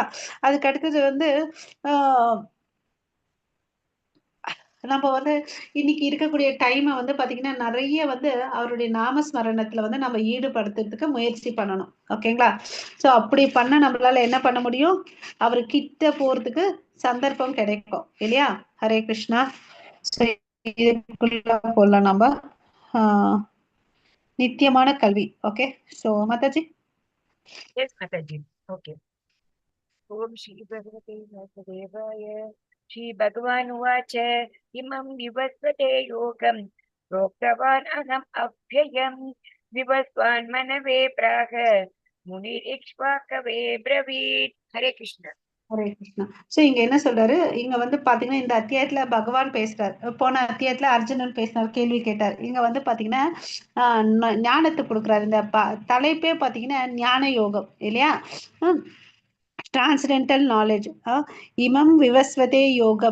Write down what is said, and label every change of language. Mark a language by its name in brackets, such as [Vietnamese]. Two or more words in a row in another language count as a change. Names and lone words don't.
[Tamil] அதுக்கு அடுத்தது வந்து நம்ம வந்து இன்னைக்கு இருக்கக்கூடிய டைமை வந்து பாத்தீங்கன்னா நிறைய வந்து அவருடைய நாமஸ்மரணத்துல வந்து நம்ம ஈடுபடுத்துறதுக்கு முயற்சி பண்ணணும். ஓகேங்களா? சோ அப்படி பண்ண நம்மளால என்ன பண்ண முடியும், அவரு கிட்ட போறதுக்கு சந்தர்ப்பம் கிடைக்கும் இல்லையா? [Sanskrit] ஹரே கிருஷ்ணா. [Tamil] இதுக்குள்ள போடலாம் நம்ம நித்தியமான கல்வி. [English] Okay, so Mataji. Yes, Mataji. Okay. [Sanskrit] ॐ श्री भगवते वासुदेवाय. श्री भगवान उवाच इमं विवस्वते योगं प्रोक्तवान अहम् अभ्ययम् विवस्वान् मनवे प्राह मुनिरिक्ष्वाकवे ब्रवीत्. Hare Krishna. ஹரே கிருஷ்ணா. [Tamil] சோ இங்க என்ன சொல்றாரு, இங்க வந்து பாத்தீங்கன்னா இந்த அத்தியாயத்துல பகவான் பேசுறார். போன அத்தியாயத்துல அர்ஜுனன் பேசினார், கேள்வி கேட்டார். இங்க வந்து பாத்தீங்கன்னா ஞானத்தை கொடுக்குறாரு. இந்த தலைப்பே பாத்தீங்கன்னா ஞான யோகம் இல்லையா? [English] transcendental knowledge. [Sanskrit] इमं विवस्वते योगम्.